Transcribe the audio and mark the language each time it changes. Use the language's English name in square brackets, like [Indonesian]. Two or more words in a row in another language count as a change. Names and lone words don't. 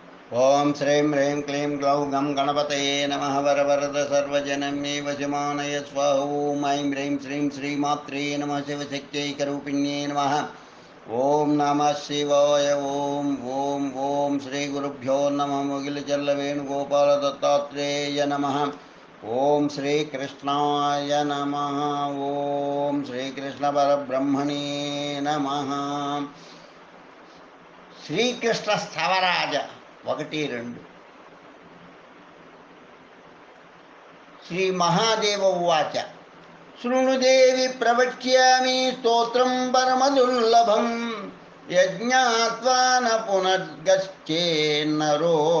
[Sanskrit] ओं श्रीं ह्रीं क्लीं ग्लौं गं गणपतये नमः वरवरद सर्वजनमे वशमानय स्वाहा ॐ ऐं ह्रीं श्रीं श्रीमात्रे नमः शिवशक्त्यैकरूपिण्ये नमः ओं नमः शिवाय ॐ ॐ ॐ श्रीगुरुभ्यो नमः मुगिलचल्लवेणुगोपाल दत्तात्रेय नमः ओं श्रीकृष्णाय नमः ओं श्रीकृष्णपरब्रह्मणे नमः శ్రీకృష్ణ స్థవరాజ 1-2 శ్రీ మహాదేవ ఉవాచ శృణుదేవి ప్రవక్ష్యామి స్తోత్రం పరమదుర్లభం యజ్ఞాత్వా న పునర్గచ్చేన్నరో